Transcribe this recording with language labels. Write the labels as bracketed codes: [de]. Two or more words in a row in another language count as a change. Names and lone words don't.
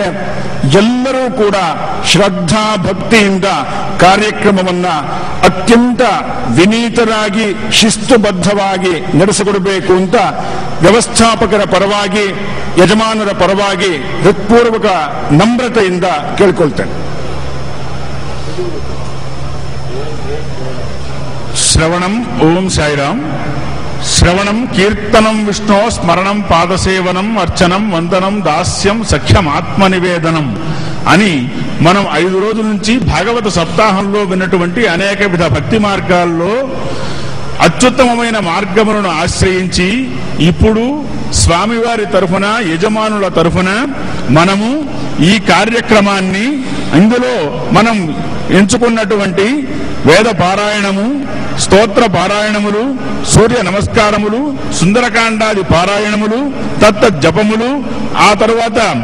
[kn] ಎಲ್ಲರೂ ಕೂಡ ಶ್ರದ್ಧಾ ಭಕ್ತಿಯಿಂದ ಕಾರ್ಯಕ್ರಮವನ್ನ ಅತ್ಯಂತ ವಿನೀತರಾಗಿ ಶಿಸ್ತುಬದ್ಧವಾಗಿ ನಡೆಸಿಕೊಡಬೇಕು ಅಂತ ವ್ಯವಸ್ಥಾಪಕರ ಪರವಾಗಿ ಯಜಮಾನರ ಪರವಾಗಿ ಹೃತ್ಪೂರ್ವಕ ನಮ್ರತೆಯಿಂದ ಕೇಳಿಕೊಳ್ತೇನೆ. ಶ್ರವಣಂ. ಓಂ ಸಾಯಿರಾಮ್. [sa] శ్రవణం కీర్తనం విష్ణో స్మరణం పాదసేవనం అర్చనం వందనం దాస్యం సఖ్యం ఆత్మనివేదనం [te] అని మనం 5 రోజుల నుంచి భాగవత సప్తాహంలో విన్నటువంటి అనేక విధ భక్తి మార్గాల్లో అత్యుత్తమమైన మార్గములను ఆశ్రయించి ఇప్పుడు స్వామివారి తరఫున యజమానుల తరఫున మనము ఈ కార్యక్రమాన్ని ఇందులో మనం ఎంచుకున్నటువంటి వేద పారాయణము, స్తోత్ర పారాయణములు, సూర్య నమస్కారములు, సుందరకాండాది పారాయణములు, తత్త జపములు, ఆ తరువాత